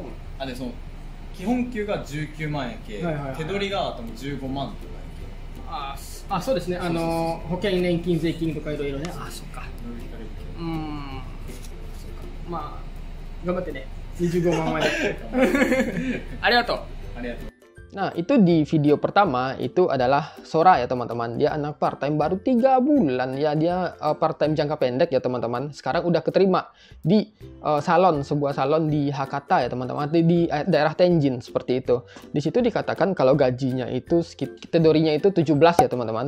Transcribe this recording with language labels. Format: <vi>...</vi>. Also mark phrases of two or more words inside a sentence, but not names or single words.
<ja>でその基本給が19万円系、手取りが多分15万とかそうですね。保険年金税金とかいろいろね。そっか。頑張ってね。25万まで。</ja> <id>ありがとう。Nah, itu di video pertama itu adalah Sora ya teman-teman. Dia anak part-time baru 3 bulan ya. Dia part-time jangka pendek ya teman-teman. Sekarang udah keterima di sebuah salon di Hakata ya teman-teman. Di daerah Tenjin seperti itu. Di situ dikatakan kalau gajinya itu Tedorinya itu 17 ya teman-teman.</id>